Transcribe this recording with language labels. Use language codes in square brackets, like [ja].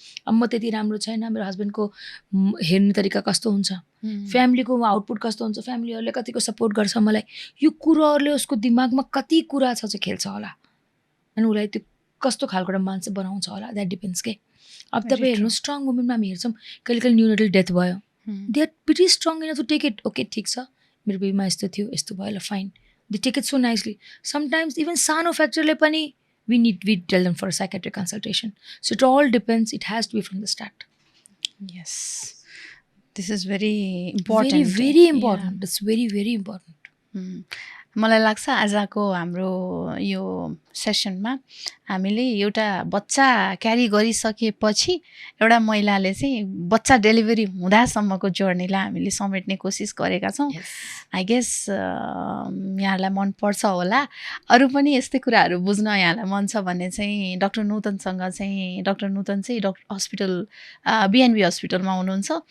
[ne] अब म त्यति राम्रो छैन, मेरो हस्बेन्डको हेर्ने तरिका कस्तो हुन्छ, फ्यामिलीको आउटपुट कस्तो हुन्छ, फ्यामिलीहरूले कतिको सपोर्ट गर्छ मलाई, यो कुराहरूले उसको दिमागमा कति कुरा छ चाहिँ खेल्छ होला अनि उसलाई त्यो कस्तो खालको एउटा मान्छे बनाउँछ होला. [en] that depends [ne] के. अब तपाईँ हेर्नु स्ट्रङ वुमेनमा हामी हेर्छौँ कहिले कहिले न्युनेटल डेथ भयो, [en] They are pretty strong in to take it. [ne] Okay ठिक छ, मेरो बेबीमा यस्तो थियो, यस्तो भयो ल fine, [en] They take it so nicely. Sometimes even [ne] सानो फ्याक्टरले पनि [en] we tell them for a psychiatric consultation. So it all depends. It has to be from the start. Yes, this is very important. Very important. Yeah. It's very, very important. [ne] मलाई लाग्छ आजको हाम्रो यो सेसनमा हामीले एउटा बच्चा क्यारी गरिसकेपछि एउटा महिलाले चाहिँ बच्चा डेलिभरी हुँदासम्मको जर्नीलाई हामीले समेट्ने कोसिस गरेका छौँ. [en] I guess [ne] यहाँलाई मनपर्छ होला. अरू पनि यस्तै कुराहरू बुझ्न यहाँलाई मन छ भने चाहिँ डक्टर नूतनसँग चाहिँ डक्टर नूतन चाहिँ हस्पिटल बिएनबी हस्पिटलमा हुनुहुन्छ.